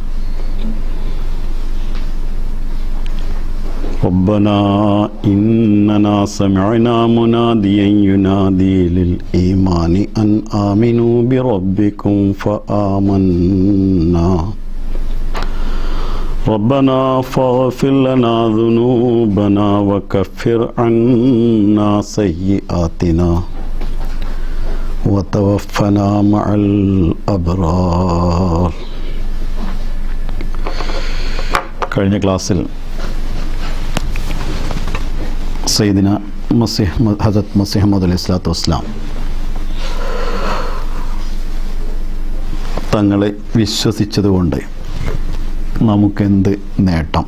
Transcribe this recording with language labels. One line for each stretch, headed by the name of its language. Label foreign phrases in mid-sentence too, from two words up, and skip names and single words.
Arabic: ربنا إننا سمعنا مناديا ينادي للإيمان أن آمنوا بربكم فآمنا ربنا فاغفر لنا ذنوبنا وكفر عنا سيئاتنا وتوفنا مع الأبرار.
Malayalam: കഴിഞ്ഞ ക്ലാസ്സിൽ സയ്യിദിന ഹദരത്ത് മസീഹ് മൗഊദ്
Arabic: عليه الصلاة والسلام
Malayalam: തങ്ങളെ വിശ്വസിച്ചതുകൊണ്ട് നമുക്കെന്ത് നേട്ടം?